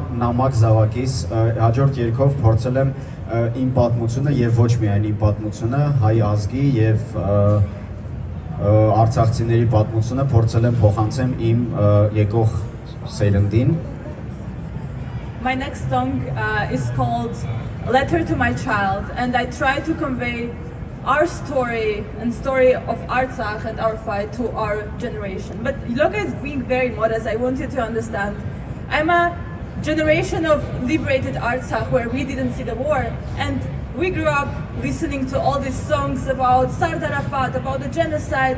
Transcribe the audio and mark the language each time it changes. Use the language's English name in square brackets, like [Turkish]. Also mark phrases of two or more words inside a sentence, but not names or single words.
[Armenian] Նամակ Զավակիս, հաջորդ երգով փորձել եմ իմ պատմությունը եւ ոչ միայն իմ պատմությունը, հայ ազգի եւ արցախցիների պատմությունը փորձել եմ փոխանցեմ իմ եկող սերնդին։ [English] My next song is called Letter to My Child, and I try to convey our story and story of Artsakh and our fight to our generation. But Loka is being very modest. I want you to understand. I'm a generation of liberated Artsakh where we didn't see the war, and we grew up listening to all these songs about Sardar Arafat, about the genocide.